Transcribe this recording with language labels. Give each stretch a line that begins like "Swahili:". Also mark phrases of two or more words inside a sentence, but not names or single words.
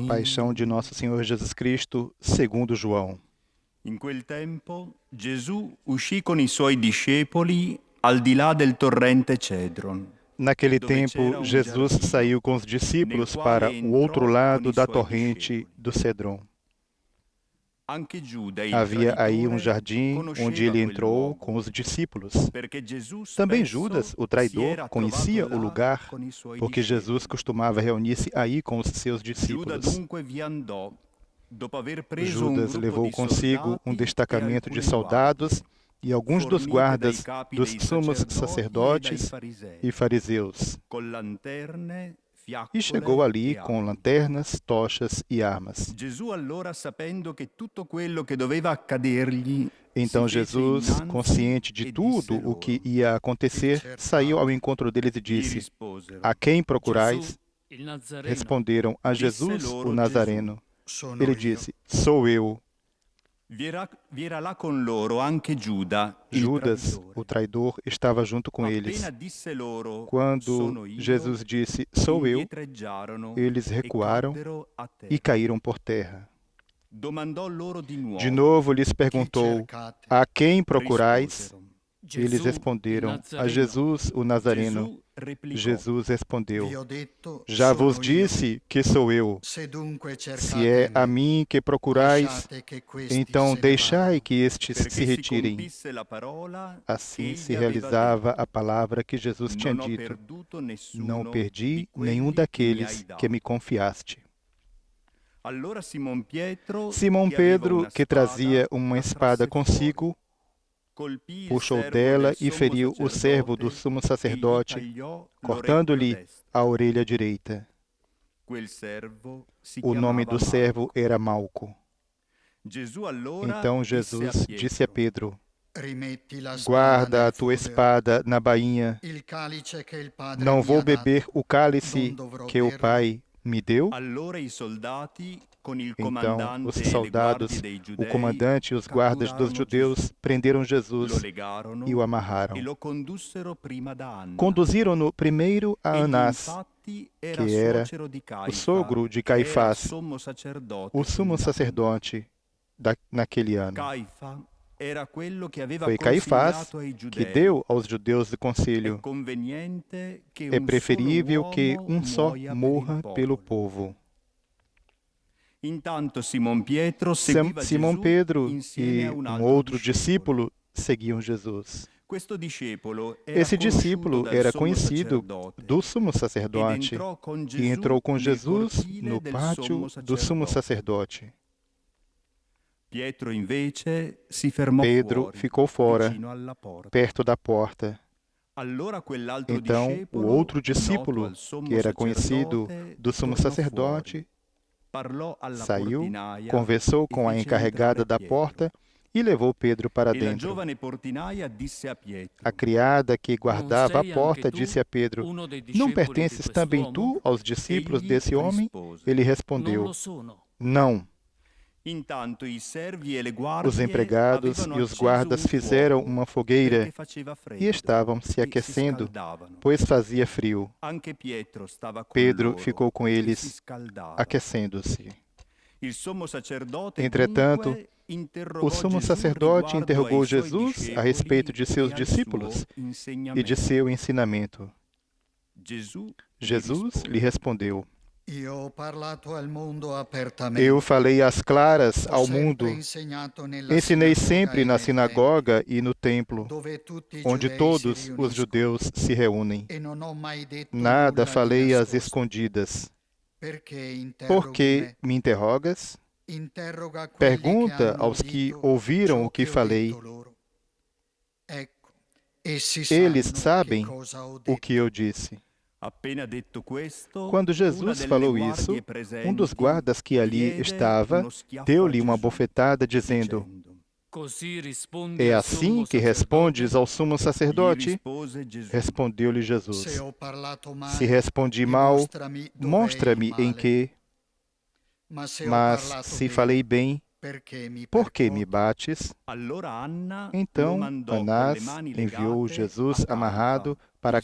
Portuguese: Paixão de Nosso Senhor Jesus Cristo, segundo João.
Italian: In quel tempo Gesù uscì con i suoi discepoli al di là del torrente Cedron.
Portuguese: Naquele tempo, Jesus saiu com os discípulos para o outro lado da torrente do Cedron. Havia aí um jardim onde ele entrou com os discípulos. Também Judas, o traidor, conhecia o lugar, porque Jesus costumava reunir-se aí com os seus discípulos. Judas levou consigo um destacamento de soldados e alguns dos guardas dos sumos sacerdotes e fariseus. e chegou ali com lanternas, tochas e armas.
Italian: Gesù allora, sapendo che tutto quello che doveva accadergli,
Portuguese: Então Jesus, consciente de tudo o que ia acontecer, saiu ao encontro deles e disse: A quem procurais? Responderam: A Jesus, o Nazareno. Ele disse: Sou eu.
Italian: vi era là con loro anche Giuda, il
Portuguese: Judas,
Italian: traditore.
Portuguese: o traidor, estava junto com eles.
Italian: Appena disse loro,
Portuguese: Quando
Italian: "Sono io",
Portuguese: Jesus disse: Sou eu,
Italian: indietreggiarono
Portuguese: eles e recuaram
Italian: caddero a terra.
Portuguese: e caíram por terra.
Italian: Domandò loro di nuovo.
Portuguese: De novo lhes perguntou: A quem procurais?
Italian: Risposero.
Portuguese: Eles responderam: A Jesus, o Nazareno.
Italian: Gesù replicò,
Portuguese: Jesus respondeu:
Italian: Vi ho detto,
Portuguese: Já
Italian: sono
Portuguese: vos
Italian: io.
Portuguese: disse que sou eu.
Italian: Se dunque
Portuguese: Se é a
Italian: cercate
Portuguese: mim que procurais,
Italian: lasciate che questi
Portuguese: então
Italian: se ne
Portuguese: deixai
Italian: vadano.
Portuguese: que estes
Italian: perché
Portuguese: se
Italian: si
Portuguese: retirem.
Italian: compisse la parola
Portuguese: Assim
Italian: che
Portuguese: se
Italian: egli aveva
Portuguese: realizava
Italian: detto.
Portuguese: a palavra que Jesus tinha
Italian: Non ho
Portuguese: dito:
Italian: perduto nessuno
Portuguese: Não perdi
Italian: di quelli
Portuguese: nenhum
Italian: che mi
Portuguese: daqueles
Italian: hai dato.
Portuguese: que me confiaste.
Italian: Allora Simon Pietro,
Portuguese: Simão
Italian: che aveva
Portuguese: Pedro,
Italian: una
Portuguese: que
Italian: spada,
Portuguese: trazia uma
Italian: la
Portuguese: espada
Italian: trasse
Portuguese: consigo,
Italian: fuori, colpì il
Portuguese: puxou
Italian: servo
Portuguese: dela
Italian: del
Portuguese: e
Italian: sommo
Portuguese: feriu o servo do
Italian: sacerdote
Portuguese: sumo
Italian: e gli
Portuguese: sacerdote,
Italian: tagliò
Portuguese: cortando-lhe
Italian: l'orecchio destro.
Portuguese: a orelha direita.
Italian: Quel servo si
Portuguese: O nome
Italian: chiamava
Portuguese: do servo
Italian: Malco.
Portuguese: era Malco.
Italian: Gesù allora
Portuguese: Então
Italian: disse
Portuguese: Jesus disse a Pedro:
Italian: Rimetti la spada
Portuguese: Guarda a
Italian: nel
Portuguese: tua
Italian: fodero.
Portuguese: espada na bainha.
Italian: Il calice che il Padre
Portuguese: Não
Italian: mi
Portuguese: vou
Italian: ha dato,
Portuguese: beber o cálice
Italian: non dovrò
Portuguese: que o
Italian: berlo.
Portuguese: Pai me deu?
Italian: Allora i soldati con il
Portuguese: Então
Italian: comandante
Portuguese: os
Italian: e le
Portuguese: soldados,
Italian: guardie dei
Portuguese: o
Italian: giudei
Portuguese: comandante e os guardas dos
Italian: catturarono
Portuguese: judeus
Italian: Gesù,
Portuguese: prenderam
Italian: lo
Portuguese: Jesus
Italian: legarono
Portuguese: e o
Italian: e
Portuguese: amarraram.
Italian: lo condussero prima da Anna.
Portuguese: Conduziram-no primeiro a
Italian: Egli
Portuguese: Anás,
Italian: infatti era
Portuguese: que era
Italian: suocero di
Portuguese: o
Italian: Caifa,
Portuguese: sogro de
Italian: che era
Portuguese: Caifás,
Italian: sommo sacerdote
Portuguese: o sumo
Italian: quell'anno.
Portuguese: sacerdote naquele ano.
Italian: Caifa era quello che aveva
Portuguese: Foi Caifás
Italian: consigliato ai
Portuguese: que
Italian: giudei.
Portuguese: deu aos judeus do
Italian: È
Portuguese: concílio:
Italian: conveniente che
Portuguese: É
Italian: un
Portuguese: preferível
Italian: solo
Portuguese: que
Italian: uomo
Portuguese: só
Italian: muoia
Portuguese: morra
Italian: per il
Portuguese: pelo
Italian: popolo.
Portuguese: povo.
Italian: Intanto Simon Pietro seguiva
Portuguese: Simão
Italian: Gesù
Portuguese: Pedro
Italian: insieme
Portuguese: e
Italian: a un
Portuguese: um
Italian: altro
Portuguese: outro
Italian: discepolo.
Portuguese: discípulo seguiam Jesus.
Italian: Questo discepolo era
Portuguese: Esse
Italian: conosciuto
Portuguese: discípulo
Italian: dal
Portuguese: era
Italian: sommo
Portuguese: conhecido
Italian: sacerdote
Portuguese: do sumo
Italian: ed
Portuguese: sacerdote
Italian: entrò con
Portuguese: e
Italian: Gesù
Portuguese: entrou com
Italian: nel
Portuguese: Jesus
Italian: cortile
Portuguese: no
Italian: del
Portuguese: pátio
Italian: sommo
Portuguese: do sumo
Italian: sacerdote.
Portuguese: sacerdote.
Italian: Pietro invece si fermò
Portuguese: Pedro
Italian: fuori,
Portuguese: ficou fora,
Italian: vicino alla porta.
Portuguese: perto da porta.
Italian: Allora quell'altro
Portuguese: Então, o
Italian: discepolo,
Portuguese: outro
Italian: noto
Portuguese: discípulo,
Italian: al sommo
Portuguese: que era conhecido
Italian: sacerdote,
Portuguese: do sumo
Italian: tornò
Portuguese: sacerdote,
Italian: fuori, parlò alla
Portuguese: saiu,
Italian: portinaia
Portuguese: conversou
Italian: e
Portuguese: com a
Italian: fece
Portuguese: encarregada
Italian: entrare
Portuguese: da
Italian: Pietro.
Portuguese: porta e levou Pedro para
Italian: E la
Portuguese: dentro.
Italian: giovane portinaia disse a Pietro:
Portuguese: A criada que guardava a
Italian: sei
Portuguese: porta
Italian: anche tu
Portuguese: disse a Pedro:
Italian: uno dei
Portuguese: Não
Italian: discepoli di
Portuguese: pertences também
Italian: quest'uomo?
Portuguese: tu aos discípulos
Italian: Egli
Portuguese: desse homem?
Italian: rispose:
Portuguese: Ele
Italian: Non
Portuguese: respondeu:
Italian: lo sono.
Portuguese: Não.
Italian: Intanto i servi e le
Portuguese: Os
Italian: guardie
Portuguese: empregados avevano e os
Italian: acceso
Portuguese: guardas
Italian: un
Portuguese: fizeram
Italian: fuoco
Portuguese: uma fogueira
Italian: perché faceva freddo
Portuguese: e estavam se
Italian: e si
Portuguese: aquecendo,
Italian: scaldavano.
Portuguese: pois fazia frio.
Italian: Anche Pietro stava con
Portuguese: Pedro
Italian: loro
Portuguese: ficou com
Italian: e si
Portuguese: eles,
Italian: scaldava.
Portuguese: aquecendo-se.
Italian: Il sommo sacerdote
Portuguese: Entretanto,
Italian: dunque interrogò
Portuguese: o sumo
Italian: Gesù
Portuguese: sacerdote
Italian: riguardo
Portuguese: interrogou
Italian: ai suoi
Portuguese: Jesus a
Italian: discepoli
Portuguese: respeito de seus
Italian: e al
Portuguese: discípulos
Italian: suo
Portuguese: e de
Italian: insegnamento.
Portuguese: seu ensinamento.
Italian: Gesù
Portuguese: Jesus lhe respondeu:
Italian: Io ho parlato al mondo apertamente.
Portuguese: Eu falei às claras
Italian: Ho
Portuguese: ao
Italian: sempre
Portuguese: mundo.
Italian: insegnato nella
Portuguese: Ensinei
Italian: sinagoga
Portuguese: sempre
Italian: e
Portuguese: na
Italian: nel
Portuguese: sinagoga e no templo,
Italian: tempio, dove tutti i
Portuguese: onde
Italian: giudei
Portuguese: todos
Italian: si
Portuguese: os
Italian: riuniscono.
Portuguese: judeus se reúnem.
Italian: E non ho mai detto
Portuguese: Nada
Italian: nulla di
Portuguese: falei às
Italian: nascosto.
Portuguese: escondidas.
Italian: Perché
Portuguese: Por que
Italian: interroghi
Portuguese: me interrogas?
Italian: me? Interroga quelli che
Portuguese: Pergunta
Italian: hanno
Portuguese: aos que
Italian: udito
Portuguese: ouviram
Italian: ciò
Portuguese: o que
Italian: ho
Portuguese: falei.
Italian: detto loro. Ecco, essi
Portuguese: Eles
Italian: sanno
Portuguese: sabem
Italian: che cosa ho
Portuguese: o
Italian: detto.
Portuguese: que eu disse.
Italian: Appena detto questo,
Portuguese: Quando
Italian: una
Portuguese: Jesus
Italian: delle
Portuguese: falou
Italian: guardie
Portuguese: isso,
Italian: presenti
Portuguese: um dos guardas que ali
Italian: diede
Portuguese: estava
Italian: uno schiaffo
Portuguese: deu-lhe
Italian: a
Portuguese: uma
Italian: Gesù,
Portuguese: bofetada, dizendo:
Italian: dicendo: Così rispondi
Portuguese: É
Italian: al
Portuguese: assim
Italian: sommo
Portuguese: que respondes
Italian: sacerdote?
Portuguese: ao sumo
Italian: Gli
Portuguese: sacerdote?
Italian: rispose Gesù:
Portuguese: Respondeu-lhe
Italian: Se
Portuguese: Jesus:
Italian: ho parlato
Portuguese: Se
Italian: male,
Portuguese: respondi mal,
Italian: dimostrami dov'è il
Portuguese: mostra-me em
Italian: male.
Portuguese: que,
Italian: Ma se ho
Portuguese: mas
Italian: parlato
Portuguese: se
Italian: bene,
Portuguese: falei bem,
Italian: perché mi
Portuguese: por que me
Italian: percuoti?
Portuguese: bates?
Italian: Allora Anna lo
Portuguese: Então
Italian: mandò con le
Portuguese: Anás
Italian: mani
Portuguese: enviou
Italian: legate
Portuguese: Jesus
Italian: a Caifa,
Portuguese: amarrado para